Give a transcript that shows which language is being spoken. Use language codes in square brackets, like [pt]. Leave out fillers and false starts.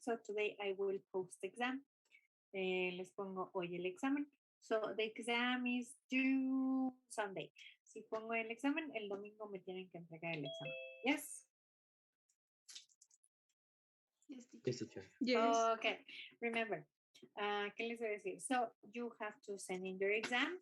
[en] So today I will post the exam. [es] Les pongo hoy el examen. [en] So the exam is due Sunday. [es] Si pongo el examen, el domingo me tienen que entregar el examen. [en] Yes? Yes, teacher. Yes. Okay. Remember, [es] ¿qué les voy a decir? [en] So you have to send in your exam.